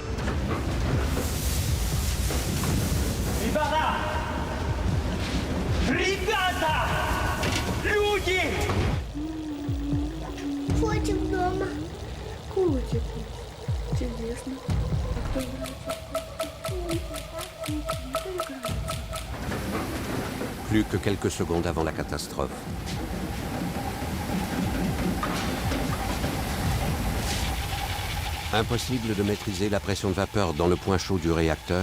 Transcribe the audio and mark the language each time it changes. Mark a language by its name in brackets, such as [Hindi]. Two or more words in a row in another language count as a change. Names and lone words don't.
[Russian] Ребята! Ребята! Люди! Котик дома. Котик. Чудесно. А кто играет? [French] Plus que quelques secondes avant la catastrophe. Impossible de maîtriser la pression de vapeur dans le point chaud du réacteur.